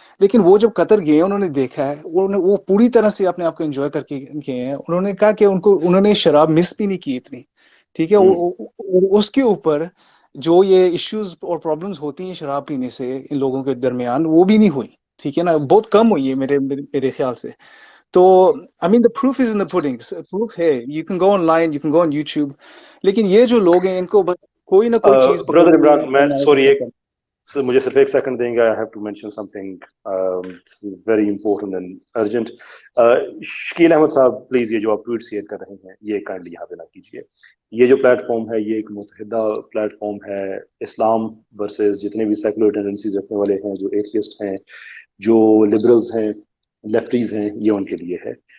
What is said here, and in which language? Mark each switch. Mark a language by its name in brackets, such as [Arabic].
[Urdu] لیکن وہ جب قطر گئے, انہوں نے دیکھا ہے, وہ پوری طرح سے اپنے آپ کو انجوائے کر کے گئے ہیں. انہوں نے کہا کہ انہوں نے شراب مس بھی نہیں کی اتنی, ٹھیک ہے, اس کے اوپر جو یہ ایشوز اور پرابلمز ہوتی ہیں شراب پینے سے ان لوگوں کے درمیان, وہ بھی نہیں ہوئی, ٹھیک ہے نا, بہت کم ہوئی ہے میرے خیال سے. تو [English] I mean the proof is in the pudding, proof ہے, you can go online, you can go on YouTube. [Urdu] لیکن یہ جو لوگ ہیں ان کو کوئی نہ کوئی چیز بردر عمران, میں سوری پکڑ, مجھے صرف 1 سیکنڈ دیں گے. [English] I have to mention something very important and urgent. [Urdu] Shakeel Ahmad صاحب پلیز, یہ جو آپ ٹویٹ شیئر کر رہے ہیں یہ کائنڈلی یہاں پہ نہ کیجیے. یہ جو پلیٹ فارم ہے یہ ایک متحدہ پلیٹ فارم ہے, اسلام ورسز جتنے بھی سیکولر ٹینڈنسیز رکھنے والے ہیں, جو ایتھیسٹ ہیں, جو لبرلز ہیں, لیفٹیز ہیں, یہ ان کے لیے ہے.